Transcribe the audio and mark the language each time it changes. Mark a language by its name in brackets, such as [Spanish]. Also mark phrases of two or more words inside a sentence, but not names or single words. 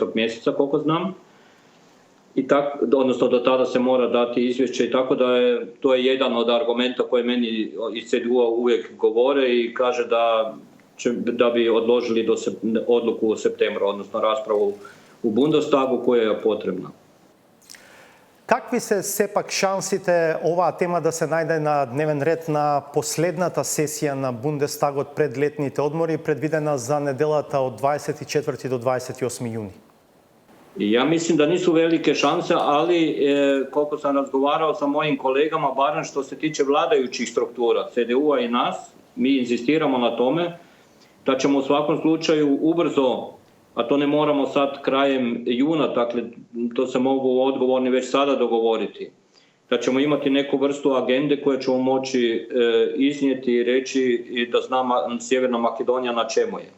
[Croatian] mjeseca, koliko znam, odnosno do tada se mora dati izvješće i tako to je jedan od argumenta koje meni iz CDU-a uvijek govore i kaže da bi odložili odluku u septembru, odnosno raspravu u Bundestagu koja je potrebna. [Macedonian] Какви се сепак шансите оваа тема да се најде на дневен ред на последната сесија на Бундестагот пред летните одмори, предвидена за неделата од 24 до 28 јуни? [Croatian] Ja mislim da nisu velike šanse, ali koliko sam razgovarao sa mojim kolegama, barem što se tiče vladajućih struktura, CDU-a i nas, mi insistiramo na tome da ćemo u svakom slučaju ubrzo, a to ne moramo sad krajem juna, dakle to se mogu odgovorni već sada dogovoriti, da ćemo imati neku vrstu agende koje ćemo moći iznijeti i reći da zna Sjeverna Makedonija na čemu je.